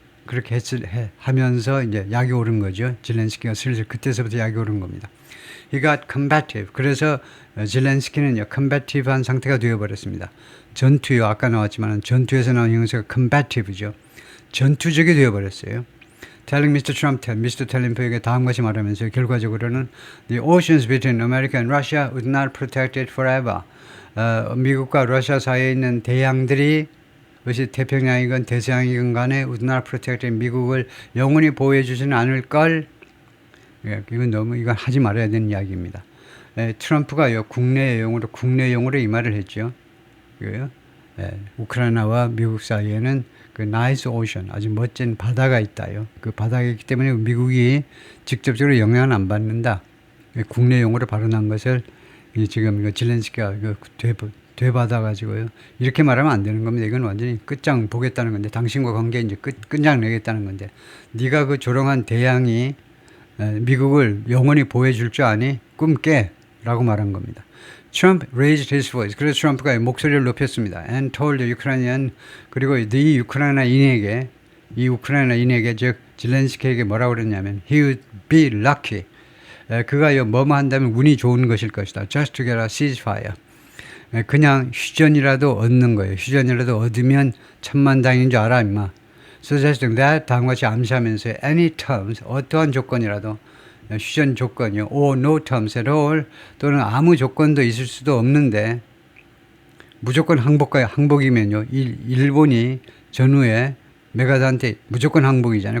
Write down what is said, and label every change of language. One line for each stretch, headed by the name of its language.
Korean: 그렇게 하면서 이제 약이 오른 거죠. 젤렌스키가 슬슬 그때서부터 약이 오른 겁니다.
English: he got combative.
Korean: 그래서 젤렌스키는요, combative한 상태가 되어버렸습니다. 전투요, 아까 나왔지만 전투에서 나온 형용사가 combative죠. 전투적이 되어버렸어요.
English: Telling Mr. Trump, Mr. Trum프에게
Korean: 다음과 같이 말하면서 결과적으로는
English: the oceans between America and Russia would not protect it forever.
Korean: 미국과 러시아 사이에 있는 대양들이 그것이 태평양이건 대서양이건 간에
English: would not protect it,
Korean: 미국을 영원히 보호해 주지는 않을 걸. 이건 하지 말아야 되는 이야기입니다. 트럼프가요, 국내용으로 이 말을 했죠. 우크라이나와 미국 사이에는 그 나이스 오션, 아주 멋진 바다가 있다요. 그 바다가 있기 때문에 미국이 직접적으로 영향을 안 받는다. 국내용으로 발언한 것을 지금 젤렌스키가 되받아가지고요. 이렇게 말하면 안 되는 겁니다. 이건 완전히 끝장 보겠다는 건데, 당신과 관계 이제 끝장 내겠다는 건데, 네가 그 조롱한 대양이 미국을 영원히 보호해 줄 줄 아니? 꿈 깨! 라고 말한 겁니다.
English: Trump raised his voice.
Korean: 그래서 트럼프가 목소리를 높였습니다.
English: And told the Ukrainian,
Korean: 그리고 이 우크라이나인에게, 즉 젤렌스키에게 뭐라고 그랬냐면
English: he would be lucky.
Korean: 그가요, 뭐뭐 한다면 운이 좋은 것일 것이다.
English: Just to get a ceasefire.
Korean: 그냥 휴전이라도 얻는 거예요. 휴전이라도 얻으면 천만다행인 줄 알아, 임마.
English: Suggesting that,
Korean: 다음과 같이 암시하면서 any terms, 어떠한 조건이라도, 휴전 조건이요,
English: or no terms at all,
Korean: 또는 아무 조건도 있을 수도 없는데, 무조건 항복이면요, 일본이 전후에 메가드한테 무조건 항복이잖아요.